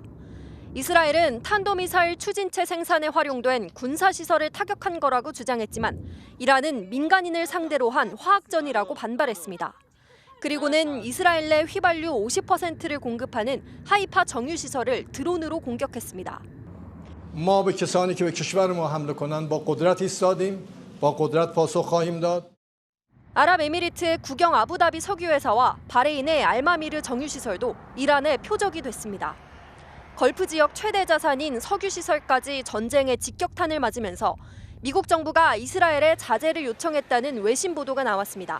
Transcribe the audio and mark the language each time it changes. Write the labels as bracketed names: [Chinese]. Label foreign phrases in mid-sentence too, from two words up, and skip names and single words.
[Korean] 이스라엘은 탄도미사일 추진체 생산에 활용된 군사시설을 타격한 거라고 주장했지만 이란은 민간인을 상대로 한 화학전이라고 반발했습니다. 그리고는 이스라엘 내 휘발유 50%를 공급하는 하이파 정유시설을 드론으로 공격했습니다. [Persian] ما به کسانی که به کشور ما حمله کنند با قدرت ایستادیم با قدرت پاسخ خواهیم داد. [Korean] 아랍에미리트 국영 아부다비 석유회사와 바레인의 알마미르 정유시설도 이란의 표적이 됐습니다. 걸프 지역 최대 자산인 석유시설까지 전쟁의 직격탄을 맞으면서 미국 정부가 이스라엘에 자제를 요청했다는 외신 보도가 나왔습니다.